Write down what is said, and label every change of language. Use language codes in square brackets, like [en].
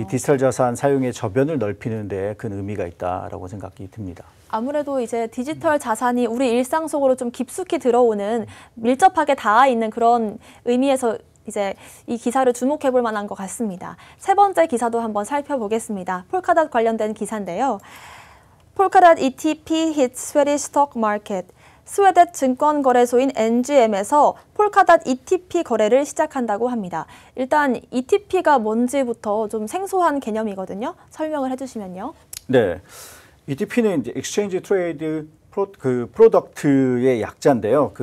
[ko] 이 디지털 자산 사용의 저변을 넓히는 데 큰 의미가 있다라고 생각이 듭니다. 아무래도 이제 디지털 자산이 우리 일상 속으로 좀 깊숙이 들어오는 밀접하게 닿아 있는 그런 의미에서 이제 이 기사를 주목해 볼 만한 것 같습니다. 세 번째 기사도 한번 살펴보겠습니다. 폴카닷 관련된 기사인데요. [en] 폴카닷 ETP hits Swedish stock market. [ko] 스웨덴 증권거래소인 NGM에서 폴카닷 ETP 거래를 시작한다고 합니다. 일단 ETP가 뭔지부터 좀 생소한 개념이거든요. 설명을 해주시면요. 네, ETP는 이제 Exchange Trade 프로덕트의 약자인데요.